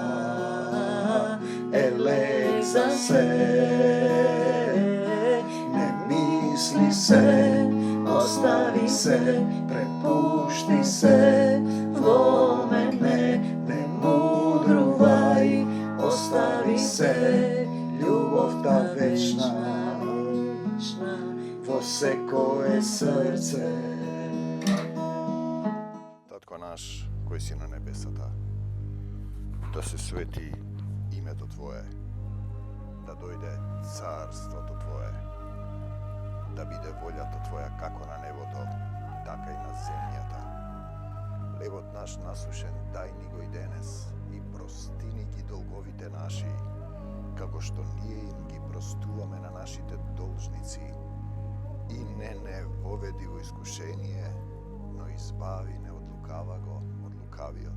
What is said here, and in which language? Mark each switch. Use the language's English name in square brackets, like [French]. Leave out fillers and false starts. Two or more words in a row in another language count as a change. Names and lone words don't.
[Macedonian] за се, не мисли се, остави се, препушти се, во мене, не мудрувај, остави се, љубов та вечна, во се које срце. Татко наш који си на небесата, да се свети име то Твоје, да дојде царство то Твоје, да биде воља то Твоја како на небото, така и на земјата. Лебот наш насушен дај ни го и денес и простини ги долговите наши, како што ние им ги простуваме на нашите должници. И не воведи во искушение, но избави не од лукаваго, од лукавиот.